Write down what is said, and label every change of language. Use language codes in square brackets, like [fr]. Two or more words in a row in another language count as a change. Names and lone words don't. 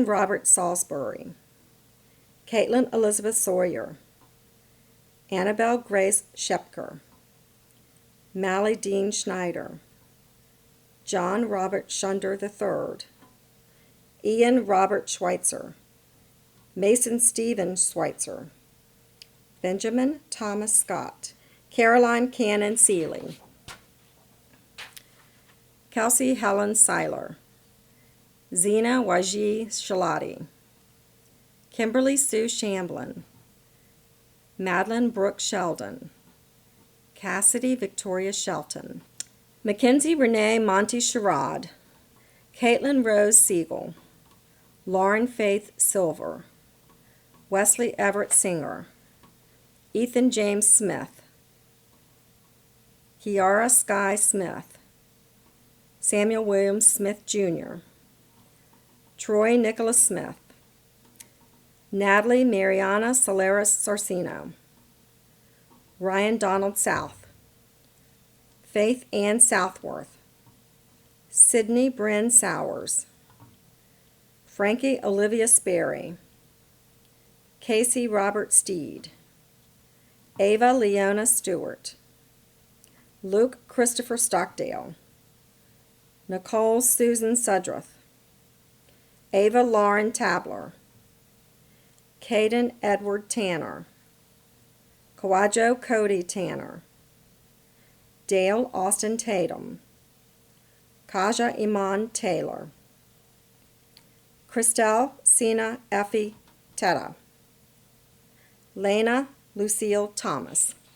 [en] Robert Salisbury, Caitlin Elizabeth Sawyer, Annabelle Grace Shepker, Mally Dean Schneider, John Robert Schunder III, Ian Robert Schweitzer, Mason Stephen Schweitzer, Benjamin Thomas Scott, Caroline Cannon Seeley, Kelsey Helen Seiler, Zena Waji Shalati, Kimberly Sue Shamblin, Madeline Brooke Sheldon, Cassidy Victoria Shelton, Mackenzie Renee Monty Sherrod, Caitlin Rose Siegel, Lauren Faith Silver, Wesley Everett Singer, Ethan James Smith, Kiara Sky Smith, Samuel Williams Smith Jr., Troy Nicholas Smith, Natalie Mariana Solaris Sarcino, Ryan Donald South, Faith Ann Southworth, Sydney Bryn Sowers, Frankie Olivia Sperry, Casey Robert Steed, Ava Leona Stewart, Luke Christopher Stockdale, Nicole Susan Sudruth, Ava Lauren Tabler, Caden Edward Tanner, Kawajo Cody Tanner, Dale Austin Tatum, Kaja Iman Taylor, Christelle Sina Effie Teta, Lena Lucille Thomas,